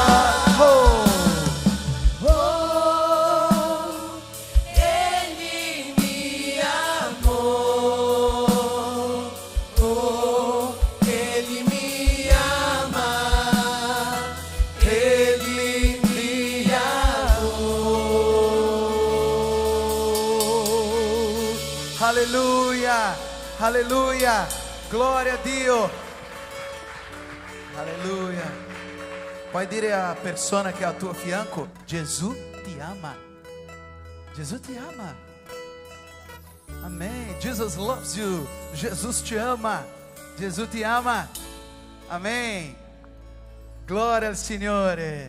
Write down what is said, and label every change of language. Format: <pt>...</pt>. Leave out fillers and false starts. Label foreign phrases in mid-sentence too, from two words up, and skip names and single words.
<it>Oh, Egli mi amò, oh, Egli mi ama, Egli mi amò. Alleluia! Alleluia! Gloria a Dio! Alleluia! Puoi dire a persona che è al tuo fianco, Gesù ti ama. Gesù ti ama. Amém.</it> <en>Jesus loves you.</en> <pt>Jesus te ama.</pt> <it>Gesù ti ama. Amém. Glória al Signore.</it>